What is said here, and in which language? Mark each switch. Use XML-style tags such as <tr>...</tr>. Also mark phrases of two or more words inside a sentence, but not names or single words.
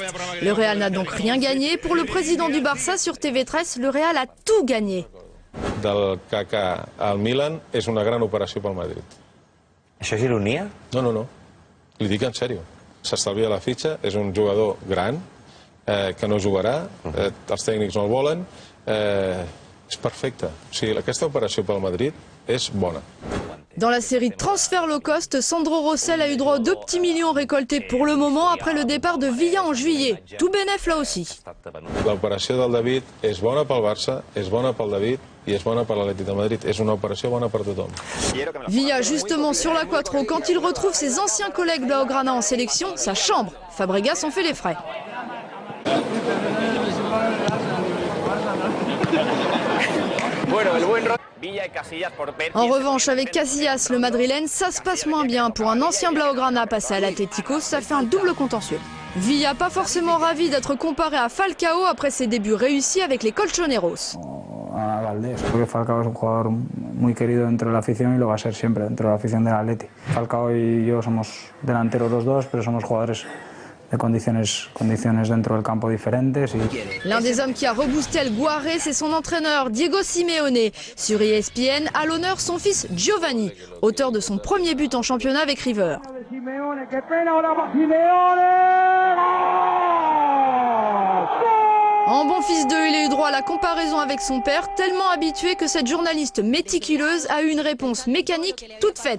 <fr>Le Real n'a donc rien gagné. Pour le président du Barça sur TV13, le Real a tout gagné.</fr> <ca>del Kaká al Milan és una gran operació pel Madrid. Això és ironia? No, no, no. Li dic en sèrio. S'estalvia la fitxa, és un jugador gran, que no jugarà, els tècnics no el volen, és perfecte. O sigui, aquesta operació pel Madrid és bona.</ca> <fr>Dans la série Transfert low cost, Sandro Rossell a eu droit aux 2 petits millions récoltés pour le moment après le départ de Villa en juillet. Tout bénef là aussi. L'operació del David és bona pel Barça, és bona pel David i és bona per l'Atlètic de Madrid. És una operació bona per tothom. Villa justement sur la Quattro, quand il retrouve ses anciens collègues blaugrana en sélection, sa chambre. Fabregas en fait les frais. En revanche, avec Casillas, le Madrilène, ça se passe moins bien. Pour un ancien blaugrana passé à l'Atlético, ça fait un double contentieux. Villa pas forcément ravi d'être comparé à Falcao après ses débuts réussis avec les Colchoneros. A Valdés.</fr> <es>Creo que Falcao es un jugador muy querido dentro de la afición y lo va a ser siempre dentro de la afición del Atleti. Falcao y yo somos delanteros los dos, pero somos jugadores de condiciones dentro del campo diferentes.</es> <fr>L'un des hommes qui a reboosté El Guaré, c'est son entraîneur Diego Simeone. Sur ESPN, à l'honneur son fils Giovanni, auteur de son premier but en championnat avec River. En bon fils d'eux, il a eu droit à la comparaison avec son père, tellement habitué que cette journaliste méticuleuse a eu une réponse mécanique toute faite.</fr>